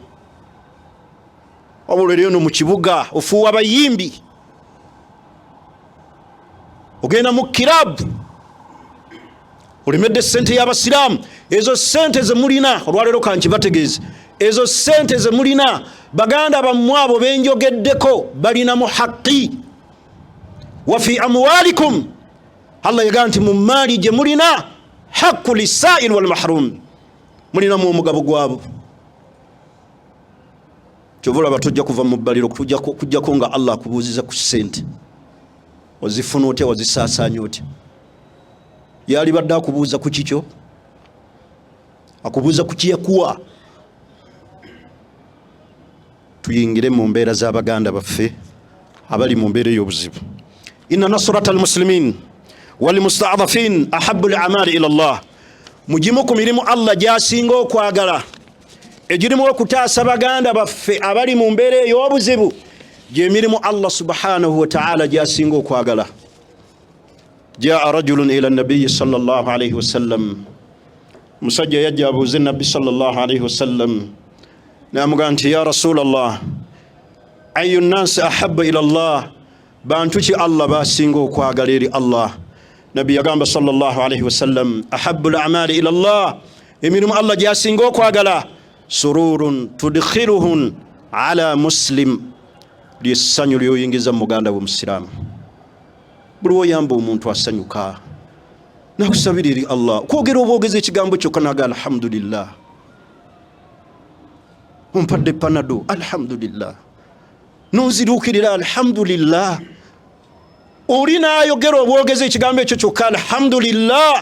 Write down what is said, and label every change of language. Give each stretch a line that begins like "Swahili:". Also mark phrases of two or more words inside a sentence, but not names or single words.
Ganda: Wabula eno mu kibuga ofuuwa abayimbi, ogenda mu kirabu, olemedde sente y'abasiraamu. Ezo sente ze mulina, olwaleero kankibategeeze, ezo sente ze mulina baganda bammwe abo benjogeddeko balina mu haqqi.
Arabic: وفي أموالكم,
Ganda: Allah yagaa nti mu maali gye mulina
Arabic: حق للسائل والمحروم,
Ganda: mulinamu omugabo gwabo. Kyova olaba tujja kuva mu bbaliro kujjako nga Allah akubuuziza ku sente, ozifuna otya, wazisaasaanya otya? Yali badde akubuuza ku kikyo, akubuuza ku kiyakuwa. Tuyingire mu mbeera z'abaganda baffe abali mu mbeera ey'obuzibu.
Arabic: إن نصرة المسلمين والمستضعفين أحب الأعمال إلى الله,
Ganda: mugimu ku mirimu Allah gy'asinga okwagala, egirimu okutaasa baganda baffe abali mu mbeera ey'obuzibu, gy'emirimu Allah
Arabic: سبحانه وتعالى
Ganda: gy'asinga okwagala.
Arabic: جاء رجل إلى النبي صلى الله عليه وسلم,
Ganda: musajja yajja abuuze nabbi
Arabic: صلى الله عليه وسلم,
Ganda: n'amugamba nti
Arabic: يا رسول الله, أي الناس أحب إلى الله,
Ganda: bantu ki Allah basinga okwagala eri Allah? Nabbi yagamba
Arabic: صلى الله عليه وسلم, أحب الأعمال إلى الله,
Ganda: emirimu Allah gyasinga okwagala,
Arabic: سرور تدخله على مسلم,
Ganda: lyessanyu lyoyingiza muganda w'omusiraamu. Buli woyamba omuntu asanyuka nakusabira eri Allah, kwogera obwogeza ekigambo kyokka naga alhamdulillah, ompadde panado alhamdulillah, nonziruukirira alhamdulillah, oli naayogera obwogeza ekigambo ekyo kyokka alhamdulillah.